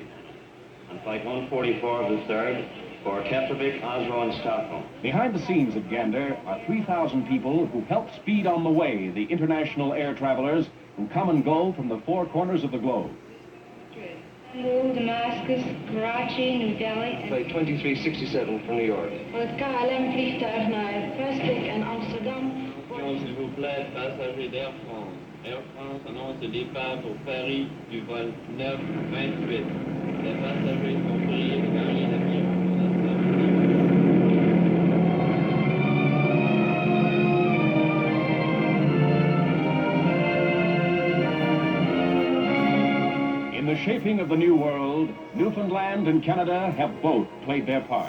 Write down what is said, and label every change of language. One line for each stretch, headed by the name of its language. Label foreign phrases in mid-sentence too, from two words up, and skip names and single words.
English: On Flight 144 of the 3rd for Keflavik, Oslo, and Stockholm. Behind the scenes at Gander are 3,000 people who help speed on the way the international air travelers who come and go from the 4 corners of the globe. Istanbul, Damascus, Karachi, New Delhi en... Flight 2367 from New York.
Dutch: Voor het KLM-vliegtuig naar Vestek en Amsterdam.
French: S'il vous plaît, passagers d'Air France. Air France annonce le départ pour Paris du vol 928. Les passagers sont priés de gagner l'avion.
English: In the shaping of the new world, Newfoundland and Canada have both played their part.